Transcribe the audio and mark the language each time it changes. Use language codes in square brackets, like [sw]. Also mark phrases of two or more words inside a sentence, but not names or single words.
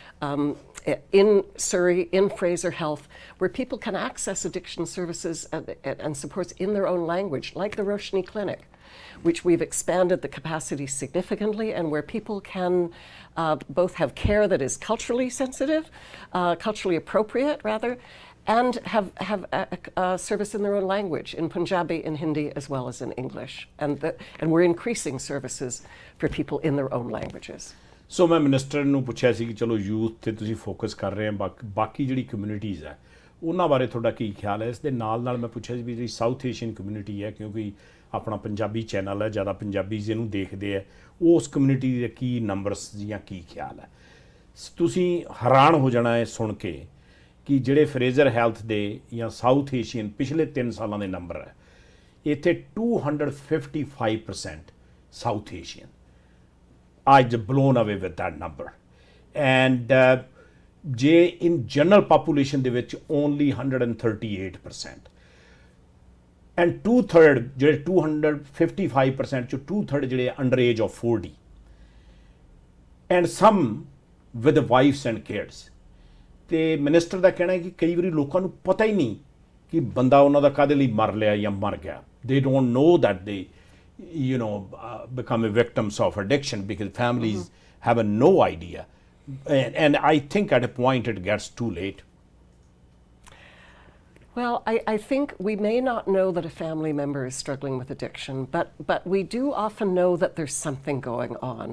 [en] in Surrey, in Fraser Health, where people can access addiction services and supports in their own language, like the Roshni Clinic, which we've expanded the capacity significantly, and where people can both have care that is culturally sensitive, culturally appropriate rather, and have a service in their own language, in Punjabi, in Hindi, as well as in English. And we're increasing services for people in their own languages. [pa] ਸੋ ਮੈਂ ਮਿਨਿਸਟਰ ਨੂੰ ਪੁੱਛਿਆ ਸੀ ਕਿ ਚਲੋ ਯੂਥ ਤੇ ਤੁਸੀਂ ਫੋਕਸ ਕਰ ਰਹੇ ਆ, ਬਾਕੀ ਜਿਹੜੀ ਕਮਿਊਨਿਟੀਜ਼ ਹੈ ਉਹਨਾਂ ਬਾਰੇ ਤੁਹਾਡਾ ਕੀ ਖਿਆਲ ਹੈ? ਇਸ ਦੇ ਨਾਲ ਮੈਂ ਪੁੱਛਿਆ ਸੀ ਵੀ ਜਿਹੜੀ [en] South Asian community [pa] ਹੈ, ਕਿਉਂਕਿ ਆਪਣਾ ਪੰਜਾਬੀ ਚੈਨਲ ਹੈ, ਜ਼ਿਆਦਾ ਪੰਜਾਬੀਜ਼ ਇਹਨੂੰ ਦੇਖਦੇ ਆ, ਉਸ ਕਮਿਊਨਿਟੀ ਦੇ ਕੀ ਨੰਬਰਸ ਜਾਂ ਕੀ ਖਿਆਲ ਹੈ? ਤੁਸੀਂ ਹੈਰਾਨ ਹੋ ਜਾਣਾ ਹੈ ਸੁਣ ਕੇ ਕਿ ਜਿਹੜੇ ਫਰੇਜ਼ਰ ਹੈਲਥ ਦੇ ਜਾਂ [en] South Asian [pa] ਪਿਛਲੇ 3 ਸਾਲਾਂ ਦੇ ਨੰਬਰ ਹੈ, ਇੱਥੇ 255% [en] South Asian. I was blown away with that number. And ਜੇ in general population [pa] ਦੇ ਵਿੱਚ [en] only 138%. And 2/3 ਜਿਹੜੇ 255% ਚੋਂ 2/3 ਜਿਹੜੇ under age of 40. And some with wives and kids. [pa] ਤੇ ਮਿਨਿਸਟਰ ਦਾ ਕਹਿਣਾ ਹੈ ਕਿ ਕਈ ਵਾਰੀ ਲੋਕਾਂ ਨੂੰ ਪਤਾ ਹੀ ਨਹੀਂ ਕਿ ਬੰਦਾ ਉਹਨਾਂ ਦਾ ਕਾਹਦੇ ਲਈ ਮਰ ਲਿਆ ਜਾਂ ਮਰ ਗਿਆ. [en] They don't know that they become victims of addiction because families have no idea. And I think at a point it gets too late. Well, I think we may not know that a family member is struggling with addiction, but we do often know that there's something going on.